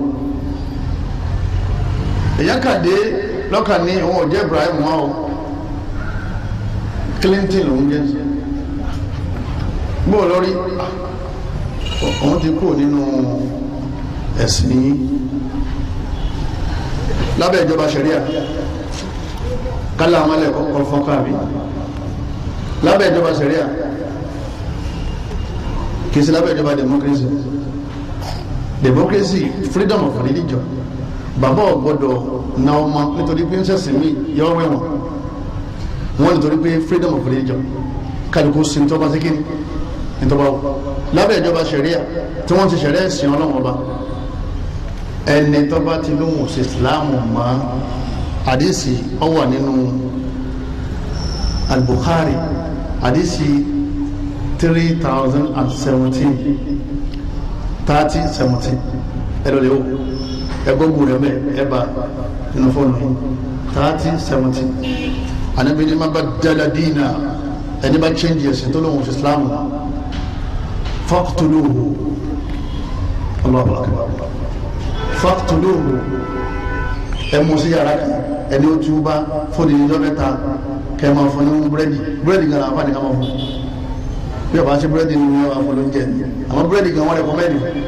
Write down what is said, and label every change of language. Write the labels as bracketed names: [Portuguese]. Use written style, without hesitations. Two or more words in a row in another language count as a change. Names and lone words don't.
[Yoruba] èyàn kàdé lọ́kàn ní òun ò jẹ́ Ibrahim wọn o Clinton lòún jẹ́ gbọ́ lórí òun ti kú nínú ẹ̀sìn yìí lábẹ́ ìjọba ṣẹ̀ríà kálá àwọn ẹlẹ́kọ̀ọ́ fọ́nkàbí lábẹ́ ìjọba ṣẹ̀ríà kìí sí lábẹ́ ìjọba [English] democracy freedom of religion [Yoruba] bàbá ọ̀gbọ́dọ̀ na ọmọ nítorí pé ń sẹ̀sìn mí yọ wẹ̀wọ̀n wọ́n nítorí pé [English] freedom of religion [Yoruba] kálukú sí ní tọ́ba sí kíni ní tọ́ba wò lábẹ́ ìjọba ṣẹ̀ríà tí wọ́n ti ṣẹ̀ríà ẹ̀sìn ọlọ́wọ́n ọba ẹni tọ́ba ti lóhùn sí ìsìláàmù mọ́ àdìsí ó wà nínú al-Bukhari àdìsí 3017 3017 ẹ̀rọ lè wò ẹgbọ́gbù rẹ̀ mẹ́ ẹba nínú fọ́nà 3017 Ànábì ní [Arabic] من بدل [Yoruba] dina ẹni bá change ẹ̀sìn tó lóhùn sí ìsìláàmù [Arabic] فاقتلوه الله أكبر فاقتلوه [Yoruba] ẹmu sí yàrá ẹni ó túbá fún ìjọ mẹ́ta kẹma fún ní búrẹ́dì gan àfáà ní ká máa fún bí ọba ṣe búrẹ́dì ní wọn fún lóúnjẹ àwọn búrẹ́dì gan wọn rẹ̀ kọ́ mẹ́rin